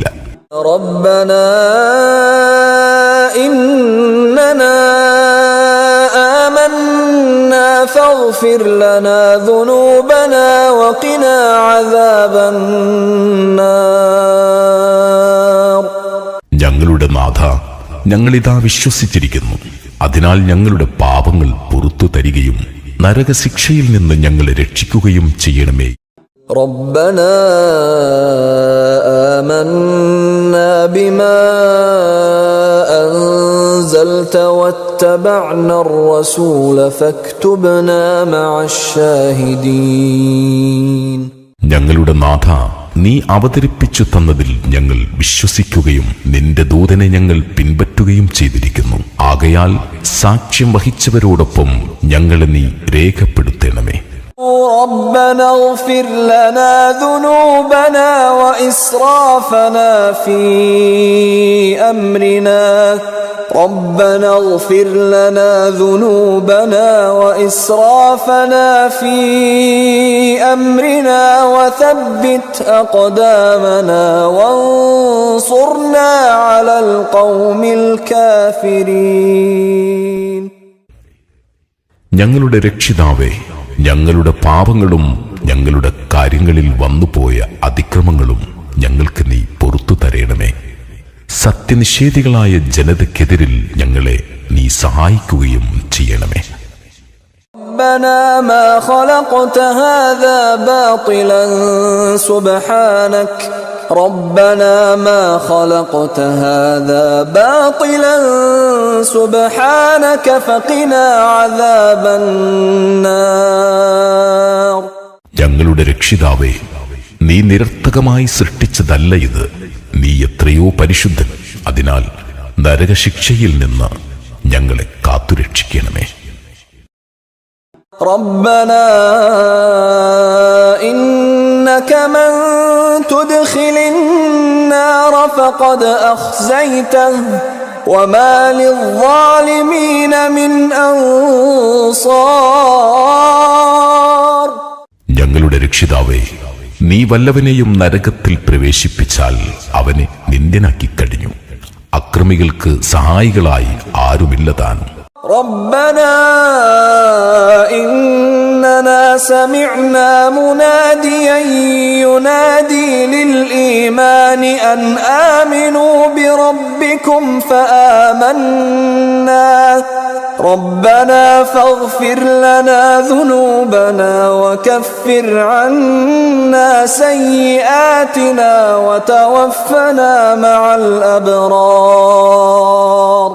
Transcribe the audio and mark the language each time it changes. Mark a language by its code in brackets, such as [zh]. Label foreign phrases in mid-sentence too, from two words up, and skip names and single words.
[ar] ربنا إننا آمنا فاغفر لنا ذنوبنا وقنا عذاب النار. [ml] ഞങ്ങളുടെ നാഥ, ഞങ്ങളിതാ വിശ്വസിച്ചിരിക്കുന്നു. അതിനാൽ ഞങ്ങളുടെ പാപങ്ങൾ പുറത്തു തരികയും നരകശിക്ഷയിൽ നിന്ന് ഞങ്ങളെ രക്ഷിക്കുകയും ചെയ്യണമേ. [ar] ربنا آمنا بما أنزلت واتبعنا الرسول فاكتبنا مع الشاهدين. [ml] ഞങ്ങളുടെ നാഥ, നീ അവതരിപ്പിച്ചു തന്നതിൽ ഞങ്ങൾ വിശ്വസിക്കുകയും നിന്റെ ദൂതനെ ഞങ്ങൾ പിൻപറ്റുകയും ചെയ്തിരിക്കുന്നു. ആകയാൽ സാക്ഷ്യം വഹിച്ചവരോടൊപ്പം ഞങ്ങളെ നീ രേഖപ്പെടുത്തണമേ. [ar] ربنا اغفر لنا ذنوبنا وإسرافنا في أمرنا ربنا اغفر لنا ذنوبنا وإسرافنا في أمرنا وثبت أقدامنا وانصرنا على القوم الكافرين. [ml] ഞങ്ങളുടെ രക്ഷിതാവേ, ഞങ്ങളുടെ പാപങ്ങളും ഞങ്ങളുടെ കാര്യങ്ങളിൽ വന്നുപോയ അതിക്രമങ്ങളും ഞങ്ങൾക്ക് നീ പുറത്തു തരേണമേ. സത്യനിഷേധികളായ ജനതയ്ക്കെതിരിൽ ഞങ്ങളെ നീ സഹായിക്കുകയും ചെയ്യണമേ. [ar] ربنا ما خلقت هذا باطلا سبحانك ربنا ما خلقت هذا باطلا سبحانك فقنا عذاب النار. [ml] ഞങ്ങളുടെ രക്ഷിതാവേ, നീ നിരർത്ഥകമായി സൃഷ്ടിച്ചതല്ല ഇത്. നീ എത്രയോ പരിശുദ്ധൻ. അതിനാൽ നരകശിക്ഷയിൽ നിന്ന് ഞങ്ങളെ കാത്തുരക്ഷിക്കണമേ. [ar] ربنا إنك من تدخل النار فقد أخزيته وما للظالمين من أنصار. [ml] ഞങ്ങളുടെ രക്ഷിതാവേ, നീ വല്ലവനെയും നരകത്തിൽ പ്രവേശിപ്പിച്ചാൽ അവനെ നിന്ദ്യനാക്കി കഴിഞ്ഞു. അക്രമികൾക്ക് സഹായികളായി ആരുമില്ലതാൻ. [ar] ربنا إننا سمعنا مناديا ينادي للإيمان أن آمنوا بربكم فآمنا ربنا فاغفر لنا ذنوبنا وكفر عنا سيئاتنا وتوفنا مع الأبرار.